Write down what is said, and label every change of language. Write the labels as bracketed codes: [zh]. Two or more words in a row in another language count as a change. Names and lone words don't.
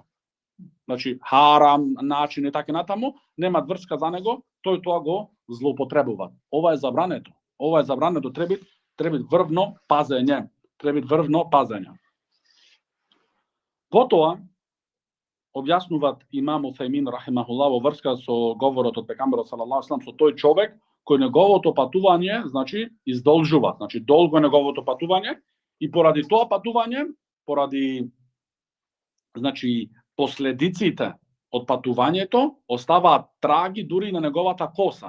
[mk] Значи, харам, начин и така натаму, нема врска за него, тој тоа го злоупотребува. Ова е забрането. Треба врвно пазење. Потоа, објаснуваат имам Уфајмин рахимахуллах во врска со говорот од пегамберот [ar] صلى الله عليه وسلم [mk] со тој човек кој неговото патување, значи, издолжува, значи долго е неговото патување и поради тоа патување, поради значи последиците од патувањето оставаат траги дури на неговата коса.